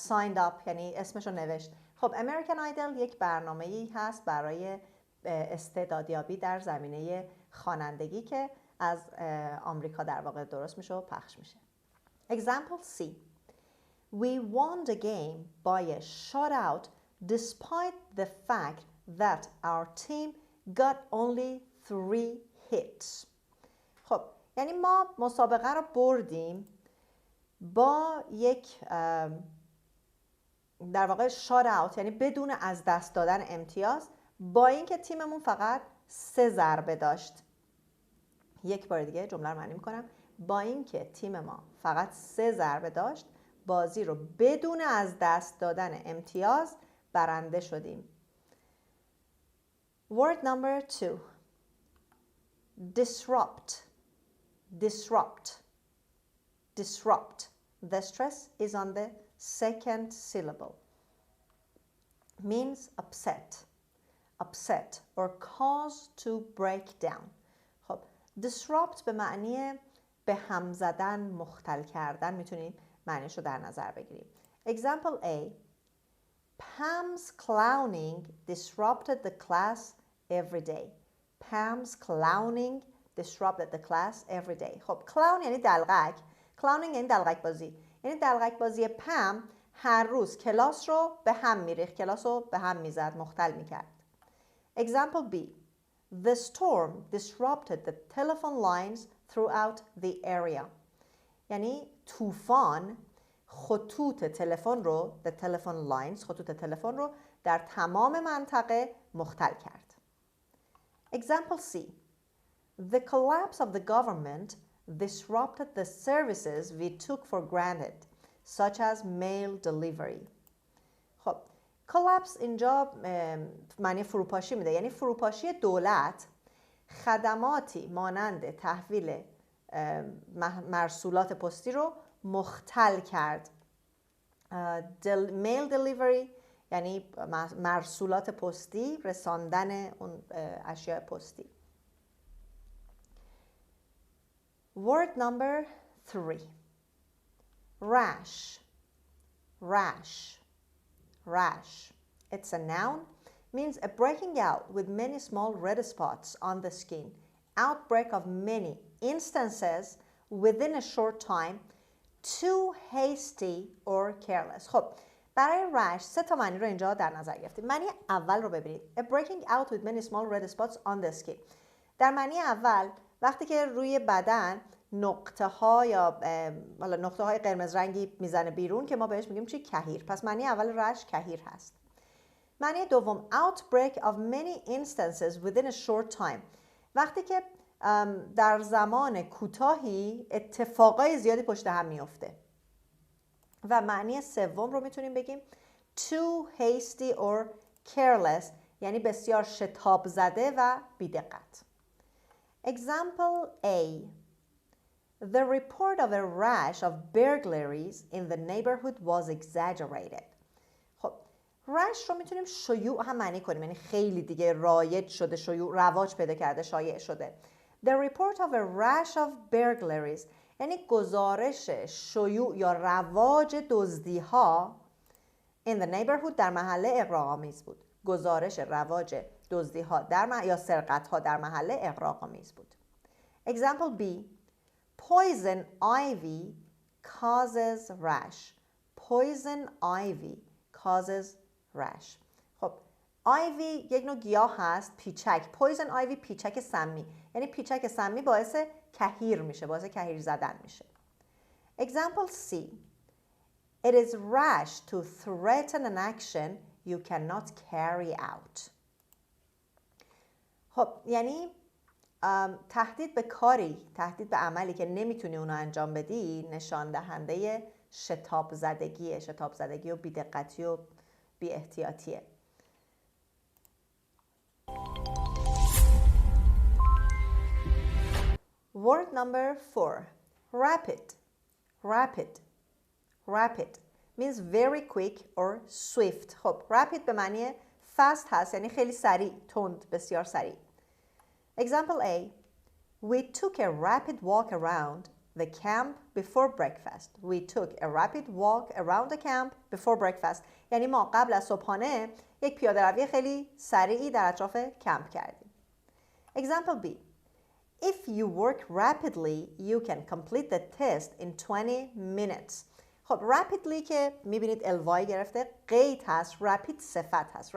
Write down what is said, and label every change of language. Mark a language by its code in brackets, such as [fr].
[en] signed up [fa] یعنی اسمشو نوشت. خب امریکن آیدل یک برنامه‌ای هست برای استعدادیابی در زمینه خوانندگی که از آمریکا در واقع درست میشه و پخش میشه. [en] Example C. We won the game by a shutout despite the fact that our team got only 3 hits. [fa] خب یعنی ما مسابقه رو بردیم با یک در واقع شات یعنی بدون از دست دادن امتیاز، با اینکه تیممون فقط 3 ضربه داشت. یک بار دیگه جمله رو معنی میکنم. با اینکه تیم ما فقط 3 ضربه داشت، بازی رو بدون از دست دادن امتیاز برنده شدیم. [en] Word number 2. Disrupt. Disrupt. Disrupt. The stress is on the second syllable. Means upset. Upset or cause to break down. [fa] خب disrupt به معنی به هم زدن، مختل کردن میتونیم معنیش رو در نظر بگیریم. [en] Example A. Pam's clowning disrupted the class every day. Pam's clowning disrupted the class every day. [fa] خب clown یعنی دلغک. clowning یعنی دلغک بازی. یعنی دلغک بازی پم هر روز کلاس رو به هم میریخت، کلاس رو به هم میزد، مختل میکرد. [en] Example B. The storm disrupted the telephone lines throughout the area. [fa] یعنی طوفان خطوط تلفن رو [en] the telephone lines [fa] خطوط تلفن رو در تمام منطقه مختل کرد. [en] Example C. The collapse of the government disrupted the services we took for granted, such as mail delivery. [fa] خب collapse اینجا معنی فروپاشی میده. یعنی فروپاشی دولت خدماتی مانند تحویل مرسولات پستی رو مختل کرد. [en] mail delivery [fa] یعنی مرسولات پستی، رساندن اون اشیاء پستی. [en] Word number 3. Rash. Rash. Rash. It's a noun. Means a breaking out with many small red spots on the skin. Outbreak of many instances within a short time. Too hasty or careless. [fa] خب برای rash 3 تا معنی رو اینجا در نظر گرفتیم. معنی اول رو ببینید. [en] A breaking out with many small red spots on the skin. [fa] در معنی اول وقتی که روی بدن نقطه ها یا نقطه های قرمز رنگی میزنه بیرون که ما بهش میگیم چی؟ کهیر. پس معنی اول رش کهیر هست. معنی دوم [en] outbreak of many instances within a short time. [fa] وقتی که در زمان کوتاهی اتفاقای زیادی پشت هم میفته. و معنی سوم رو میتونیم بگیم [en] too hasty or careless، [fa] یعنی بسیار شتاب زده و بی‌دقت. [en] Example A. The report of a rash of burglaries in the neighborhood was exaggerated. [fa] خب rash رو میتونیم شیوع هم معنی کنیم، یعنی خیلی دیگه رایج شده، شیوع رواج پیدا کرده، شایع شده. [en] The report of a rash of burglaries [fa] یعنی گزارش شیوع یا رواج دزدی‌ها [en] in the neighborhood [fa] در محله اغراق‌آمیز بود. گزارش رواج دزدی‌ها یا سرقت‌ها در محله اغراق‌آمیز بود. [en] Example B. Poison ivy causes rash. Poison ivy causes rash. [fa] خب ivy یک نوع گیاه هست، پیچک. Poison ivy پیچک سمی، یعنی پیچک سمی باعث کهیر میشه، باعث کهیر زدن میشه. [en] Example C. It is rash to threaten an action you cannot carry out. [fa] خب یعنی تهدید به کاری، تهدید به عملی که نمیتونی اونو انجام بدی نشان دهنده شتاب زدگی و بی‌دقتی و بی احتیاطیه. [en] Word number 4. Rapid. Rapid means very quick or swift. [fa] خب rapid به معنی fast هست، یعنی خیلی سریع، تند، بسیار سریع. [en] Example A. We took a rapid walk around the camp before breakfast. We took a rapid walk around the camp before breakfast. [fa] یعنی ما قبل از صبحانه یک پیاده روی خیلی سریعی در اطراف کمپ کردیم. [en] Example B. If you work rapidly, you can complete the test in 20 minutes. [fa] خب rapidly که میبینید الوای گرفته، قید هست، rapid صفت هست.